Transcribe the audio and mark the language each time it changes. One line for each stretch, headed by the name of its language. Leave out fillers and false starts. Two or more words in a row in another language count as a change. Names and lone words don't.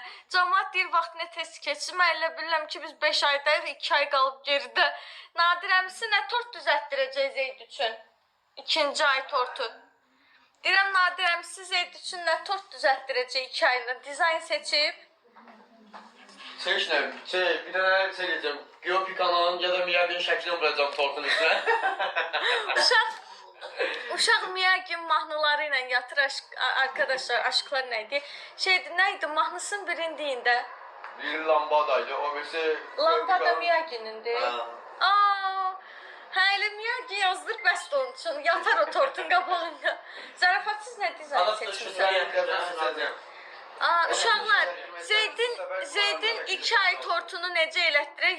Azerbaijani: Cəmaət deyir vaxt nə tez keçir. Mən elə bilirəm ki biz 5 aydayıq, 2 ay qalıb geridə. Nadir əmisi nə tort düzəltdirəcək Zeyd üçün? 2-ci ay tortu. Deyirəm Nadir əmisi Zeyd üçün nə tort düzəltdirəcək 2 ayında. Dizayn seçib.
Turkish: Seç ne? Bir tane şey diyeceğim. Giyopi kanalının ya da Miyagi'nin şeklini bırakacağım tortun üstüne.
Azerbaijani: Uşaq Miyagi mahnıları ilə yatır
Turkish: arkadaşlar, aşklar neydi? Şeydi, neydi?
Azerbaijani: Mahnısının birini deyin də. Biri lambadaydı, o birisi... Lampada Miyagi'nindir. Aa, hə elə Miyagi yazdır bəs onun üçün. Yatar o tortun qabağında. Zarafatsız nə dizayn seçmişsən? Aa, uşaqlar, Zeydin 2 ay tortunu necə elətdirək?